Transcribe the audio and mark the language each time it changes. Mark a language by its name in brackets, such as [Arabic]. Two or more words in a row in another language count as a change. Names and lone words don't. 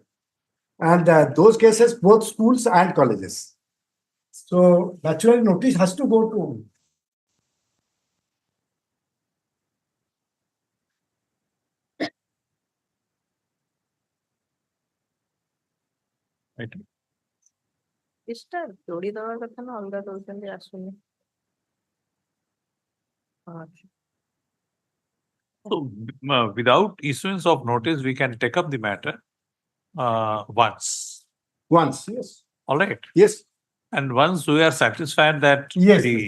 [English] And those cases, both schools and colleges. So naturally notice has to go to. Right. जोड़ी दवा କଥା ନା ଅଲଗା ଦଉଛନ୍ତି ଆସୁନି। So without issuance of notice, we can take up the matter once. Once, yes. All right. Yes. And once we are satisfied that Yes, the